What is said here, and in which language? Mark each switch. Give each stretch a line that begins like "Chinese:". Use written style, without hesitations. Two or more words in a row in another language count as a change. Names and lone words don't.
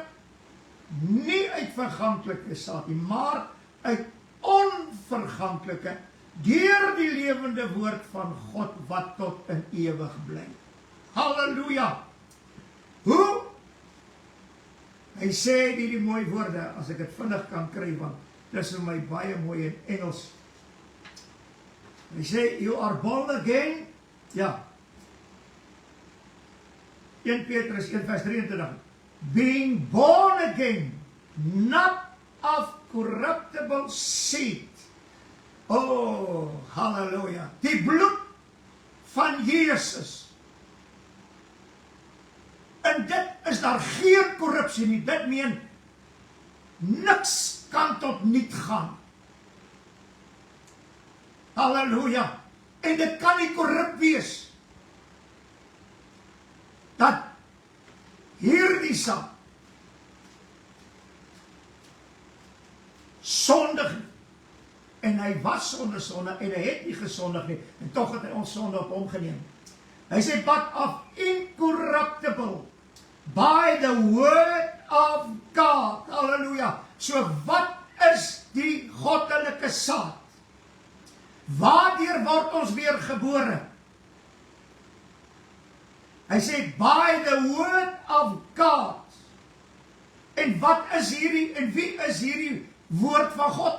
Afrikaans: Nie uit verganklike saad nie, maar uit onverganklike, deur die lewende woord van God wat tot in ewig bly. Halleluja! Hoe Hy sê die mooi woorde, as ek dit vinnig kan kry, want dit is vir my baie mooi in Engels. Hy sê,
English: you are born again,
Afrikaans: ja. 1 Petrus 1 vers 23.
English: Being born again, not of corruptible seed.
Afrikaans: Oh, halleluja. Die bloed van Jesus. En dit is daar geen korrupsie nie. Dit meen, niks kan tot niet gaan. Halleluja. En dit kan nie korrup wees. Dat hierdie saak sondig nie. En hy was sonder sonde en hy het nie gesondig nie. En tog het hy ons sonde op hom geneem. Hy sê,
English: but of incorruptible by the word of God. Halleluja.
Afrikaans: So wat is die goddelike saad? Waardeur word ons weer gebore? Hy sê,
English: by the word of God.
Afrikaans: En wat is hierdie, en wie is hierdie woord van God?